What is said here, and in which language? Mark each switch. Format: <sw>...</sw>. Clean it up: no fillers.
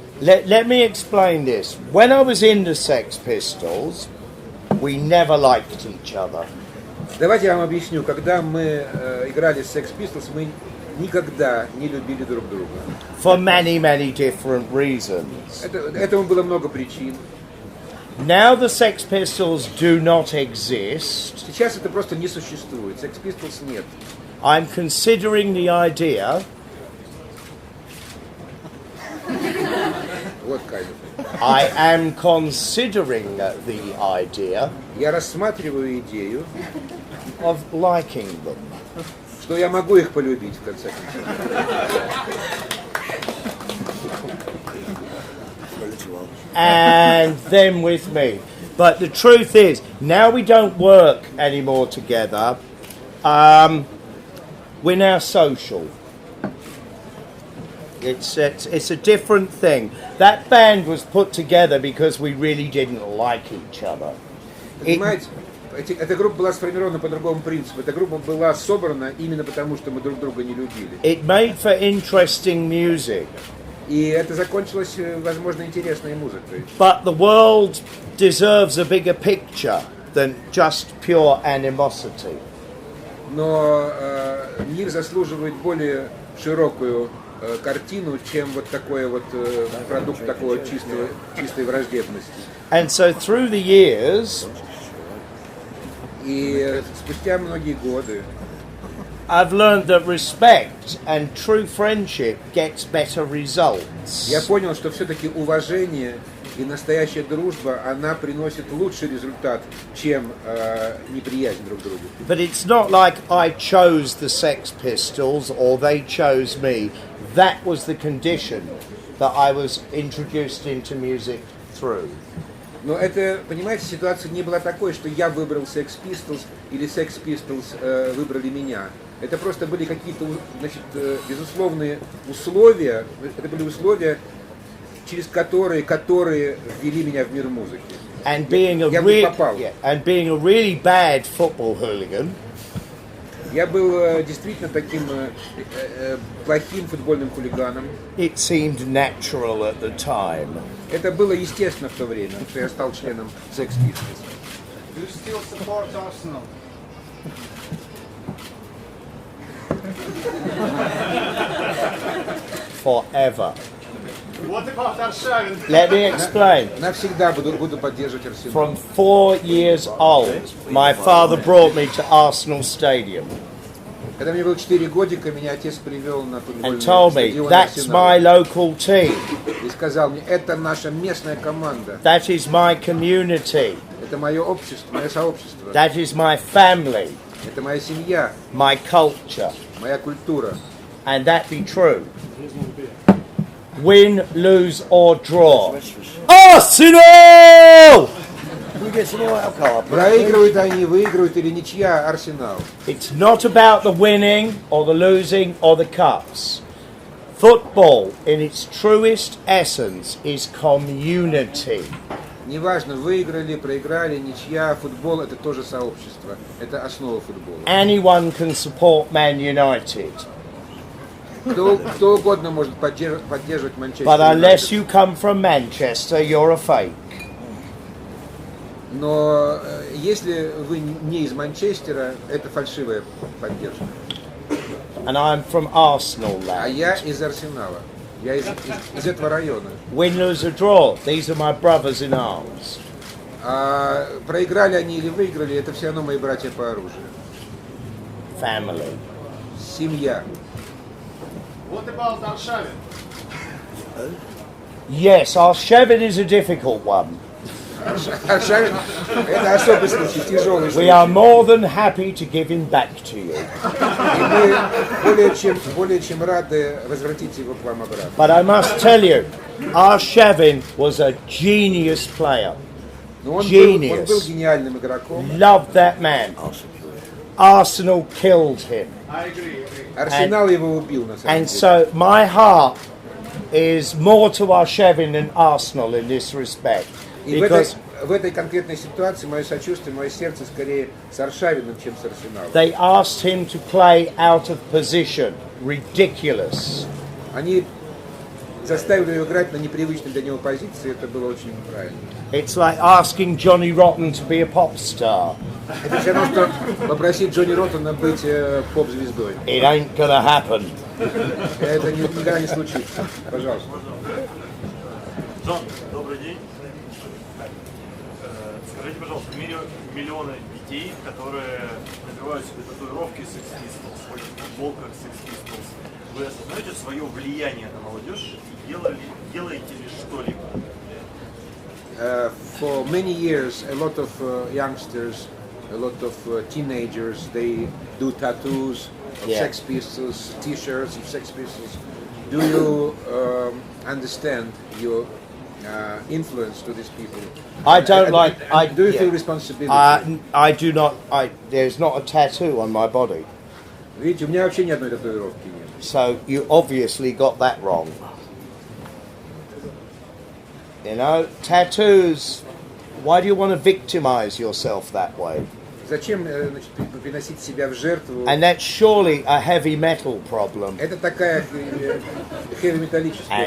<en>Let me explain this. When I was in the Sex Pistols, we never liked each other.</en> <ru>Давайте я вам объясню. Когда мы играли с Sex Pistols, мы никогда не любили друг друга.</ru> <en>For many, many different reasons.</en> <ru>Этому было много причин.</ru> <en>Now the Sex Pistols do not exist.</en> <ru>Сейчас это просто не существует. Sex Pistols нет.</ru> <en>I'm considering the idea. What kind of thing? I am considering the idea.</en> <ru>Я рассматриваю идею.</ru> <en>Of liking them.</en> <ru>Что я могу их полюбить, в конце концов.</ru> <en>And them with me. But the truth is, now we don't work anymore together. We're now social. It's a different thing. That band was put together because we really didn't like each other.</en> <ru>Понимаете, эта группа была сформирована по другому принципу. Эта группа была собрана именно потому, что мы друг друга не любили.</ru> <en>It made for interesting music.</en> <ru>И это закончилось, возможно, интересной музыкой.</ru> <en>But the world deserves a bigger picture than just pure animosity.</en> <ru>Но мир заслуживает более широкую картину, чем вот такой вот продукт такой чистой враждебности.</ru> <en>And so through the years,</en> <ru>и спустя многие годы</ru> <en>I've learned that respect and true friendship gets better results.</en> <ru>я понял, что все-таки уважение и настоящая дружба, она приносит лучший результат, чем неприязнь друг к другу.</ru> <en>But it's not like I chose the Sex Pistols or they chose me. That was the condition that I was introduced into music through.</en> <ru>Но это, понимаете, ситуация не была такой, что я выбрал Sex Pistols или Sex Pistols выбрали меня. Это просто были какие-то, значит, безусловные условия. Это были условия, через которые ввели меня в мир музыки.</ru> <en>And being a really bad football hooligan.</en> <ru>Я был действительно таким плохим футбольным хулиганом.</ru> <en>It seemed natural at the time.</en> <ru>Это было естественно в то время, что я стал членом Sex Pistols.</ru> <en>Do you still support Arsenal? Forever. What about Аршавин? Let me explain.</en> <ru>Навсегда буду поддерживать Арсенал.</ru> <en>From 4 years old, my father brought me to Arsenal Stadium</en> <ru>Когда мне было 4 годика, меня отец привел на футбольный</ru> <en>and told me,</en> <ru>стадион</ru> <en>that's my</en> <ru>Арсенала.</ru> <en>local team,</en> <ru>И сказал мне, это наша местная команда,</ru> <en>that is my community,</en> <ru>это мое общество, мое сообщество,</ru> <en>that is my family,</en> <ru>это моя семья,</ru> <en>my culture,</en> <ru>моя культура.</ru> <en>and that be true. Win, lose or draw. Arsenal! We get some more alcohol.</en> <ru>Проигрывают они, выигрывают или ничья, Арсенал.</ru> <en>It's not about the winning or the losing or the cups. Football, in its truest essence, is community.</en> <ru>Неважно, выиграли, проиграли, ничья, футбол это тоже сообщество, это основа футбола.</ru> <en>Anyone can support Man United,</en> <ru>Кто угодно может поддерживать Манчестер</ru> <en>but unless you come from Manchester, you're a fake.</en> <ru>Но если вы не из Манчестера, это фальшивая поддержка.</ru> <en>And I'm from Arsenal</en> <ru>А</ru> <en>land.</en> <ru>я из Арсенала. Я из этого района.</ru> <en>Win, lose or draw, these are my brothers in arms.</en> <ru>А проиграли они или выиграли, это все равно мои братья по оружию.</ru> <en>Family.</en> <ru>Семья.</ru> <en>What about Аршавин? Yes, Arshavin is a difficult one.</en> <ru>Аршавин – это особый случай, тяжелый</ru> <en>We</en> <ru>случай.</ru> <en>are more than happy to give him back to you.</en> <ru>И мы более чем рады возвратить его к вам обратно.</ru> <en>But I must tell you, Arshavin was a genius player.</en> <ru>Но он был</ru> <en>Genius.</en> <ru>гениальным игроком.</ru> <en>Loved that man. Arsenal killed him. I agree.</en> <ru>Арсенал его убил, на самом</ru> <en>And</en> <ru>деле.</ru> <en>so my heart is more to Arshavin than Arsenal in this respect.</en> <ru>И</ru> <en>Because</en> <ru>в этой конкретной ситуации мое сочувствие, мое сердце скорее с Аршавиным, чем с Арсеналом.</ru> <en>they asked him to play out of position. Ridiculous.</en> <ru>Они заставили его играть на непривычной для него позиции, это было очень неправильно.</ru> <en>It's like asking Johnny Rotten to be a pop star.</en> <ru>Это все равно, что попросить Джонни Роттона быть поп-звездой.</ru> <en>It ain't gonna happen.</en> <ru>Это никогда не случится. Пожалуйста. Джон, добрый день. Скажите, пожалуйста, в мире миллионы детей, которые набивают себе татуировки Sex Pistols, ходят в футболках Sex Pistols. Вы осознаете свое влияние на молодежь и делаете ли что-либо?</ru> <en>For many years, a lot of youngsters, a lot of teenagers, they do tattoos of Yeah. Sex Pistols, T-shirts of Sex Pistols. Do you understand your influence to these people? I don't like. Do you feel Yeah. responsibility? I do not. There's not a tattoo on my body.</en> <ru>Видите, у меня вообще ни одной татуировки нет.</ru> <en>So you obviously got that wrong. You know, tattoos, why do you want to victimize yourself that way?</en> <ru>Зачем, значит, приносить себя в жертву?</ru> <en>And that's surely a heavy metal problem.</en> <ru>Это такая хэви-металлическая</ru>